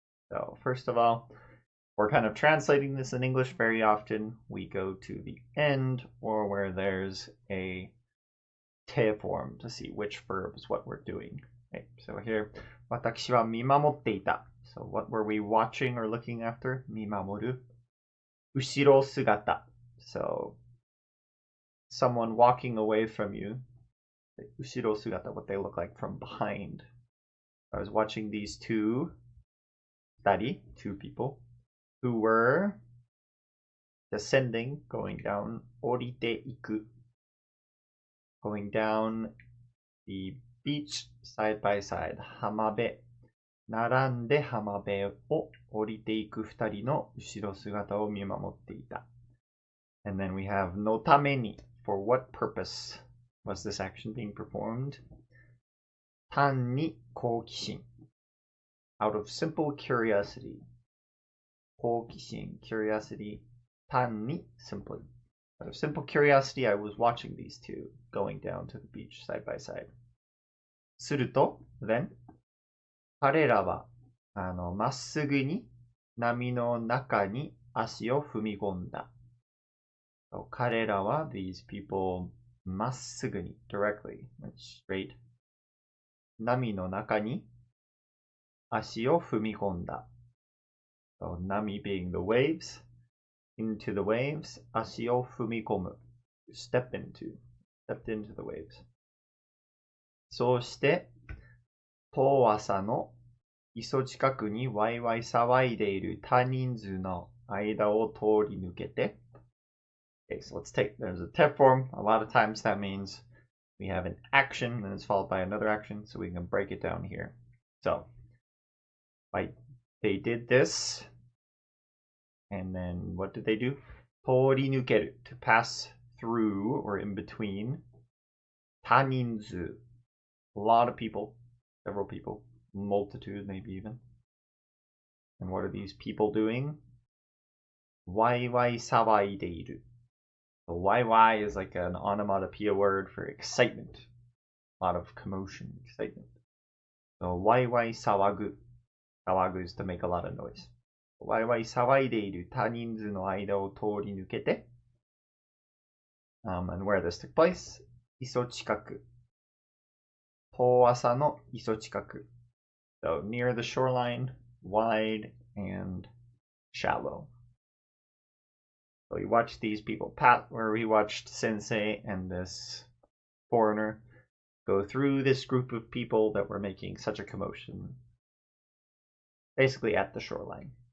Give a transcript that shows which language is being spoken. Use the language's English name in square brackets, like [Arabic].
[English] So, first of all, we're kind of translating this in English very often. We go to the end or where there's a te form to see which verb is what we're doing. Okay, so here, [Japanese] 私は見守っていた. [English] So what were we watching or looking after? [Japanese] 見守る。後ろ姿. [English] So someone walking away from you. 後ろ姿, what they look like from behind. I was watching these two people, who were descending, going down, 降りていく, going down the beach side by side, [Japanese] 浜辺、並んで浜辺を降りていく二人の後ろ姿を見守っていた。 [English] And then we have のために. For what purpose was this action being performed? [Japanese] 単に好奇心. [English] Out of simple curiosity. 好奇心, curiosity. 単に simply. Out of simple curiosity, I was watching these two going down to the beach side by side. [Japanese] すると、 [English] then, [Japanese] 彼らはまっすぐに波の中に足を踏み込んだ。 [English] So, 彼らは these people まっすぐに directly, straight. [Japanese] 波の中に足を踏み込んだ。 [English] So, 波 being the waves, into the waves, 足を踏み込む。 stepped into the waves. [Japanese] そうして、遠浅の磯近くにワイワイ騒いでいる多人数の間を通り抜けて。 [English] Okay, so there's a te form. A lot of times that means we have an action and it's followed by another action, so we can break it down here. So, they did this, and then what did they do? 通り抜ける, to pass through or in between. 多人数, a lot of people, several people, multitude maybe even. And what are these people doing? [Japanese] ワイワイ騒いでいる. [English] So YY is like an onomatopoeia word for excitement. A lot of commotion, excitement. So YY 騒ぐ. 騒ぐ is to make a lot of noise. [Japanese] YY 騒いでいる多人数の間を通り抜けて. [English] And where this took place? [Japanese] 磯近く.遠浅の磯近く. [English] So near the shoreline, wide and shallow. So we watched these people, we watched Sensei and this foreigner go through this group of people that were making such a commotion, basically at the shoreline.